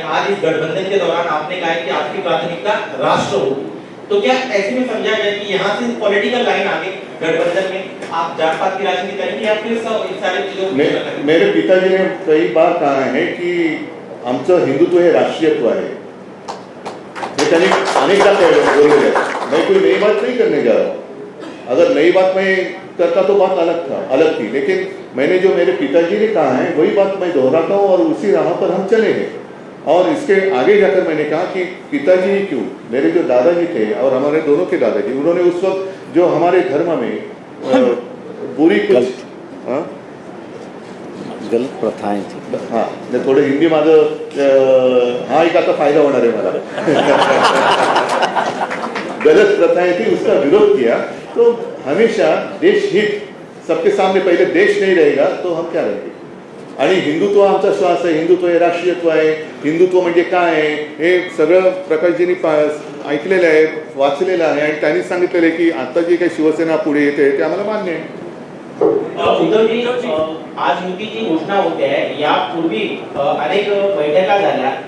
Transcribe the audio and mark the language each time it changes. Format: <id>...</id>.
<hi>आज इस गठबंधन के दौरान आपने कहा कि आपकी प्राथमिकता राष्ट्र होगी, तो क्या ऐसे में समझा जाए कि यहाँ से पॉलिटिकल लाइन आगे गठबंधन में आप जात पात की राजनीति करेंगे या फिर सारी चीजों? मेरे पिताजी ने कई बार कहा है कि</hi> <mr>आमचं हिंदुत्व हे राष्ट्रीयत्व आहे. हे त्यांनी अनेकदा बोललेलं आहे.</mr> <hi>मैं कोई नई बात नहीं करने जा रहा. अगर नई बात मैं करता तो बात अलग थी, लेकिन मैंने जो मेरे पिताजी ने कहा है वही बात मैं दोहराता हूँ और उसी राह पर हम चले हैं. और इसके आगे जाकर मैंने कहा कि पिताजी ही क्यों, मेरे जो दादाजी थे और हमारे दोनों के दादाजी, उन्होंने उस वक्त जो हमारे धर्म में बुरी कुछ गलत प्रथाएं थी.</hi> <mr>हाँ, मैं थोडं हिंदी माझं हा एक आता फायदा होणार आहे मला.</mr> <hi>गलत प्रथाएं थी उसका विरोध किया. तो हमेशा देश हित सबके सामने, पहले देश नहीं रहेगा तो हम क्या रहेंगे.</hi> <mr>आणि हिंदुत्व आमचा श्वास आहे, हिंदुत्व हे राष्ट्रीयत्व आहे, हिंदुत्व म्हणजे काय आहे हे सगळं प्रकाशजींनी ऐकलेलं आहे, वाचलेलं आहे आणि त्यांनी सांगितलेलं आहे की आता जी काही शिवसेना पुढे येते ते आम्हाला मान्य आहे. उद्धवजी, आज युतीची घोषणा होते आहे. यापूर्वी अनेक बैठका झाल्या.</mr>